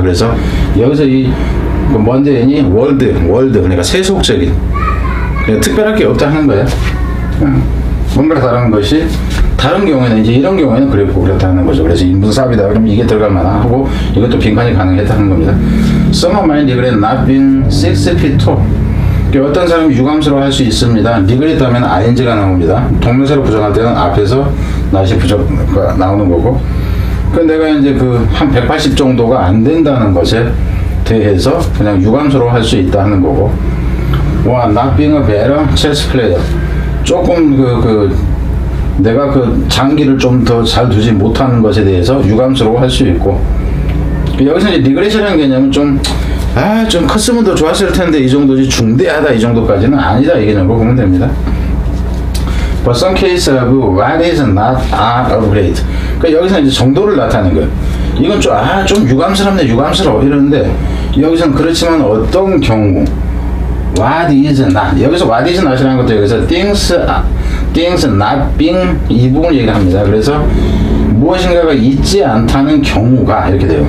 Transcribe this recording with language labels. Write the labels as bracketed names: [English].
[Korean] 그래서 여기서 이 먼데인이 월드 그러니까 세속적인 특별할 게 없다 하는 거예요. 뭔가 다른 것이 다른 경우에는 이제 이런 경우에는 그랬고 그렇다는 거죠. 그래서 인문사업이다 그러면 이게 들어갈 만하고 이것도 빈칸이 가능했다는 겁니다. [English] Some of my regret not being 6 feet tall. [Korean] 어떤 사람이 유감스러워 할 수 있습니다. regret 하면 ing가 나옵니다. 동명사로 부정할 때는 앞에서 not이 부정가 나오는 거고. 내가 이제 한 180 정도가 안 된다는 것에 대해서 그냥 유감스러워 할 수 있다 하는 거고. [English] not being a better chess player. [Korean] 조금 내가 장기를 좀 더 잘 두지 못하는 것에 대해서 유감스러워 할 수 있고. 여기서 이제 regret이라는 개념은 좀 컸으면 더 좋았을 텐데 이 정도지 중대하다 이 정도까지는 아니다 이 개념으로 보면 됩니다. [English] But some case of what is not are great. [Korean] 여기서 이제 정도를 나타내는 거예요. 이건 좀 유감스러워 이러는데 여기서는 그렇지만 어떤 경우 [English] what is not [Korean] 여기서 what is not이라는 것도 여기서 [English] things not being [Korean] 이 부분을 얘기합니다. 그래서 무엇인가가 있지 않다는 경우가 이렇게 돼요.